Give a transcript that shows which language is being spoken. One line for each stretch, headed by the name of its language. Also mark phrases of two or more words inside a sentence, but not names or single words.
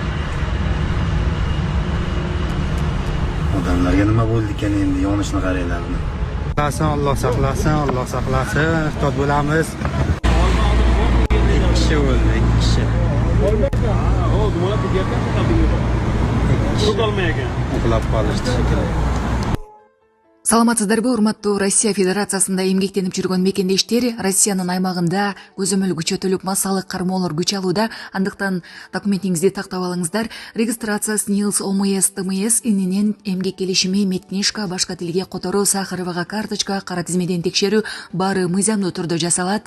Uzbek: Odamlarga nima bo'ldi ekan endi, yonishni qaranglar. Alloh saqlasin, Alloh saqlasin, ehtiyot bo'lamiz. Ikki kishi o'ldi, ikki kishi. Uxlab qolishdi shekilli.
Kyrgyz: Саламатсыздарбы, урматтуу Россия Федерациясында эмгектенип жүргөн мекендештер Россиянын аймагында көзөмөл күчөтүлүп массалык кармоолор күч алууда. Андыктан документиңизди тактап алыңыздар. Регистрация СНИЛС, ОМС, ТМС ининен эмгек келишими, медкнижка, башка тилге которуу, Сахаровага карточка, кара тизмеден текшерүү баары мыйзамдуу түрдө жасалат.